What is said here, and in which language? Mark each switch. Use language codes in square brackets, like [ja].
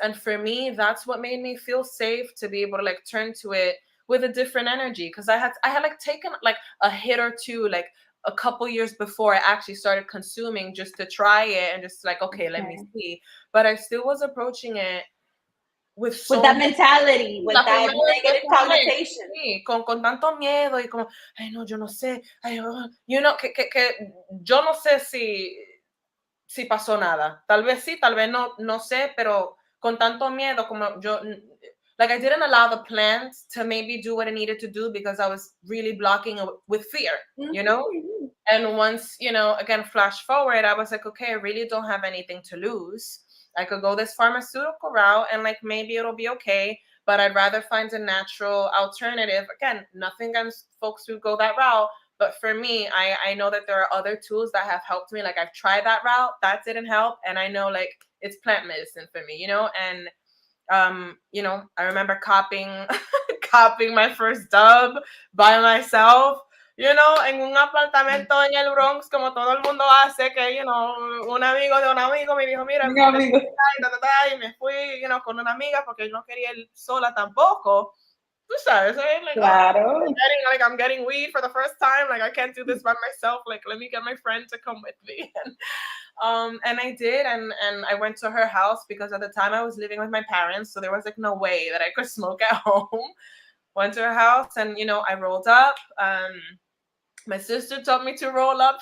[en] And for me, that's what made me feel safe to be able to like turn to it with a different energy. Cause I had like taken like a hit or two, like a couple years before I actually started consuming just to try it and just like, okay, let me see. But I still was approaching it with that mentality, with that negative connotation. [es] Sí, con tanto miedo y como, ay no, yo no sé, ay, que yo no sé si pasó nada. Tal vez sí, tal vez no sé, pero con tanto miedo como yo, [en] like I didn't allow the plant to maybe do what it needed to do because I was really blocking it with fear, Mm-hmm. And once, again, flash forward, I was like, okay, I really don't have anything to lose. I could go this pharmaceutical route and like maybe it'll be okay, but I'd rather find a natural alternative. Again, nothing against folks who go that route, but for me, I know that there are other tools that have helped me. Like I've tried that route, that didn't help, and I know like it's plant medicine for me, and I remember copying my first dub by myself. [es] En un apartamento en el Bronx, como todo el mundo hace, que, un amigo de un amigo me dijo, mira, y me fui, con una amiga porque yo no quería ir sola tampoco. Tú sabes, like, claro. [en] I'm getting weed for the first time, like I can't do this by myself, like let me get my friend to come with me. And I did, and I went to her house because at the time I was living with my parents, so there was like no way that I could smoke at home. Went to her house and I rolled up. My sister taught me to roll up.